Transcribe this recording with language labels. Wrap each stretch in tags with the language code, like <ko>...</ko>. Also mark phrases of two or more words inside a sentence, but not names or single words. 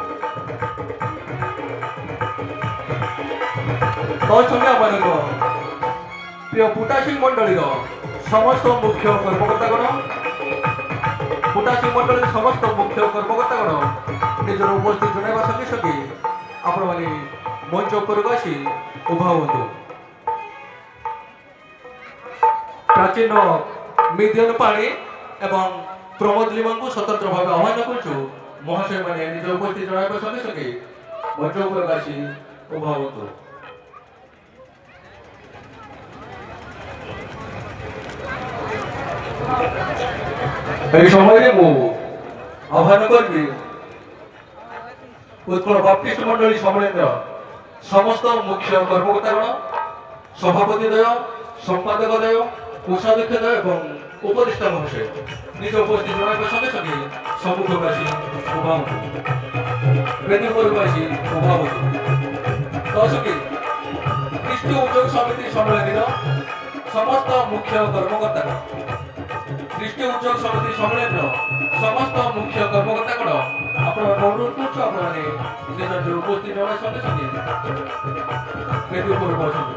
<or>ତତ୍ସଙ୍ଗେ ଆମମାନଙ୍କ ପ୍ରିୟ ପୁଟାସିଂ ମଣ୍ଡଳୀର ସମସ୍ତ ମୁଖ୍ୟ କର୍ମକର୍ତ୍ତାଗଣ ପୁଟାସିଂ ମଣ୍ଡଳୀର ସମସ୍ତ ମୁଖ୍ୟ କର୍ମକର୍ତ୍ତାଗଣ ନିଜର ଉପସ୍ଥିତି ଜଣାଇବା ସଙ୍ଗେ ସଙ୍ଗେ ଆପଣମାନେ ମଞ୍ଚ ଉପରକୁ ଆସି ଉଭା ହୁଅନ୍ତୁ। ପ୍ରାଚୀନ ମିଦିୟନ ପାଣି ଏବଂ ପ୍ରମୋଦ ଲିମାଙ୍କୁ ସ୍ୱତନ୍ତ୍ର ଭାବେ ଆହ୍ୱାନ କରୁଛୁ ମହାଶୟମାନେ ନିଜ ଉପସ୍ଥିତି ଜଣାଇବା ସଙ୍ଗେ ସଙ୍ଗେ ମଞ୍ଚ ଉପରେ ଆସି ଅଭିଭାବକ। ଏହି ସମୟେ ମୁଁ ଆହ୍ୱାନ କରିବି ଉତ୍କଳ ବାପ୍ତିଷ୍ଟ ମଣ୍ଡଳୀ ସମ୍ମିଳନୀର ସମସ୍ତ ମୁଖ୍ୟ କର୍ମକର୍ତ୍ତାଗଣ, ସଭାପତିଦ୍ୱୟ, ସମ୍ପାଦକଦ୍ୱୟ, କୋଷାଧ୍ୟକ୍ଷଦ୍ୱୟ ଏବଂ ଉପଦେଷ୍ଟା ମହାଶୟ ନିଜ ଉପସ୍ଥିତି ଜଣାଇବା ସଙ୍ଗେ ସଙ୍ଗେ ସମ୍ମୁଖକୁ ଆସି ଅଭିଭାବକ, ବେଦୀ ଉପରକୁ ଆସି ଅଭିଭାବକ ଦଶଟି ଖ୍ରୀଷ୍ଟୀୟ ଉଦ୍ୟୋଗ ସମିତି ସମ୍ମିଳନୀର ସମସ୍ତ ମୁଖ୍ୟ କର୍ମକର୍ତ୍ତାଗଣ, ଖ୍ରୀଷ୍ଟୀୟ ଉଦ୍ୟୋଗ ସମିତି ସମ୍ମିଳନୀର ସମସ୍ତ ମୁଖ୍ୟ କର୍ମକର୍ତ୍ତାଗଣ ଆପଣ ଅନୁରୋଧ କରୁଛୁ ଆପଣମାନେ ନିଜ ଉପସ୍ଥିତି ଜଣାଇବା ସଙ୍ଗେ ସଙ୍ଗେ ବେଦୀ ଉପରକୁ ଆସନ୍ତୁ।</or>